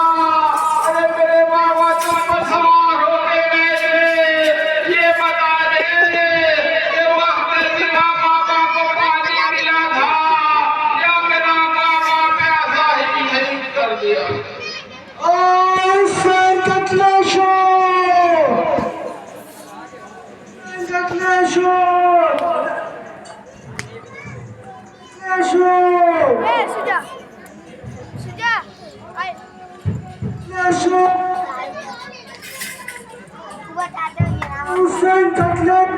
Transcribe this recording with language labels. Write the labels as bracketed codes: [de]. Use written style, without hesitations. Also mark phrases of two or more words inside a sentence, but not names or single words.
[ur] ارے میرے بابا تم پر سوار ہو کے گئے تھے، یہ بتا دے کہ وقت سیدھا بابا کو پانی ملا تھا یا میرا بابا پیاسا ہی شہید کر دیا؟ [fa] حسین قتل شد، قتل شد، قتل شد، شجاع شجاع قتل شد، حسین قتل